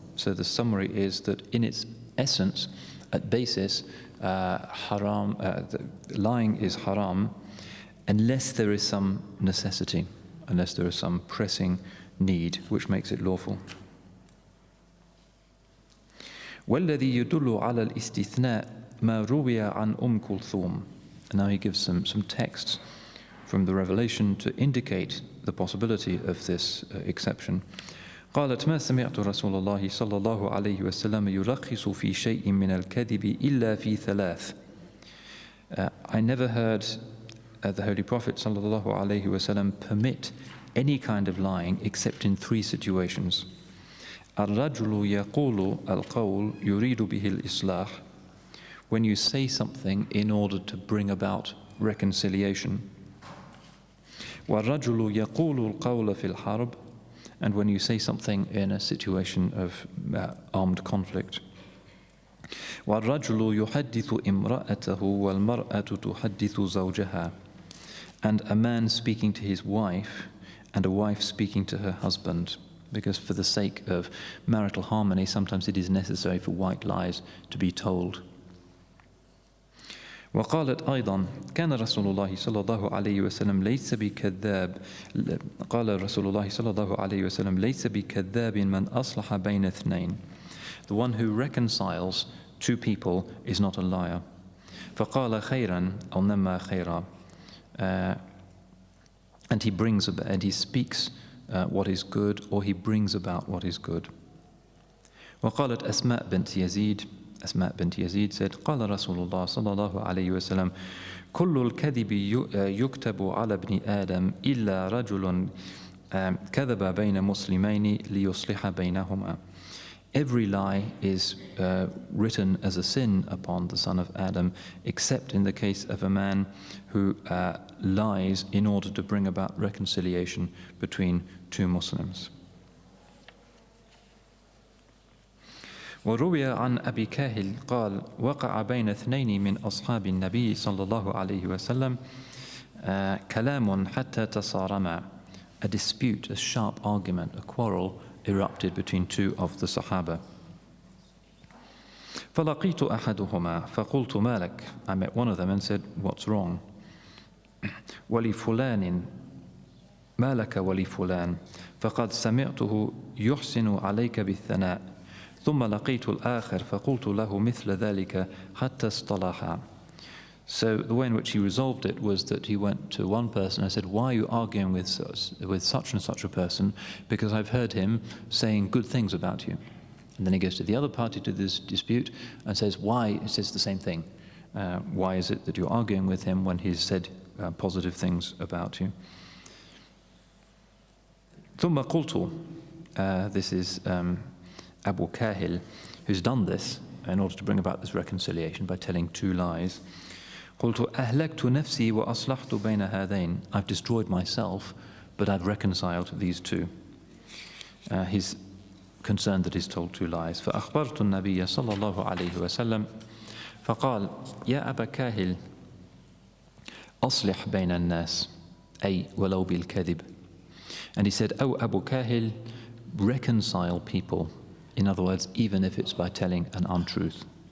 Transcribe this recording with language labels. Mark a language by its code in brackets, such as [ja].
[en] So the summary is that in its essence, at basis, lying is haram unless there is some necessity, unless there is some pressing need which makes it lawful. [ar] والذي يدل على الاستثناء ما روي عن كلثوم. [en] And now he gives some texts from the revelation to indicate the possibility of this exception. [ar] قالت ما سمعت رسول الله صلى الله عليه وسلم يرخص في شيء من الكذب إلا في ثلاث. [en] I never heard the Holy Prophet [ar] صلى الله عليه وسلم [en] permit any kind of lying except in three situations. [ar] الرجل يقول القول يريد به الإصلاح, [en] when you say something in order to bring about reconciliation. [ar] والرجل يقول القول في الحرب, [en] and when you say something in a situation of armed conflict. [ar] والرجل يحدث امرأته والمرأة تحدث زوجها, [en] and a man speaking to his wife and a wife speaking to her husband, because for the sake of marital harmony sometimes it is necessary for white lies to be told. [ar] وقالت أيضا كان رسول الله صلى الله عليه وسلم ليس بكذاب قال رسول الله صلى الله عليه وسلم ليس بكذاب من أصلح بين اثنين. [en] The one who reconciles two people is not a liar. [ar] فقال خيرا أو نما خيرا, [en] and he speaks what is good, or he brings about what is good. [ar] وقالت أسماء بنت يزيد, [en] Asma bint Yazid said, [ar] قال رسول الله صلى الله عليه وسلم كل الكذب يكتب على ابن آدم إلا رجل كذب بين مسلمين ليصلح بينهما. [en] Every lie is written as a sin upon the son of Adam, except in the case of a man who lies in order to bring about reconciliation between two Muslims. [ar] وروي عن أبي كاهل قال وقع بين اثنين من أصحاب النبي صلى الله عليه وسلم كلام حتى تصارما. [en] A dispute, a sharp argument, a quarrel erupted between two of the Sahaba. [ar] فلقيت أحدهما فقلت ما لك. [en] I met one of them and said, what's wrong? [ar] ولفلان ما لك ولفلان فقد سمعته يحسن عليك بالثناء ثم لقيت الآخر فقلت له مثل ذلك حتى اصطلحا. [en] So the way in which he resolved it was that he went to one person and said, why are you arguing with such and such a person? Because I've heard him saying good things about you. And then he goes to the other party to this dispute and says, why? He says the same thing. Why is it that you're arguing with him when he's said positive things about you? [ar] ثم قلت, [en] this is Abu Kahil, who's done this in order to bring about this reconciliation by telling two lies. [ar] قلت أهلكت نفسي وأصلحت بين هذين. [en] I've destroyed myself, but I've reconciled these two. He's concerned that he's told two lies. [ar] فأخبرت النبي صلى الله عليه وسلم فقال يا أبا كاهل أصلح بين الناس أي ولو بالكذب. [en] And he said, oh Abu Kahil, reconcile people. In other words, even if it's by telling an untruth.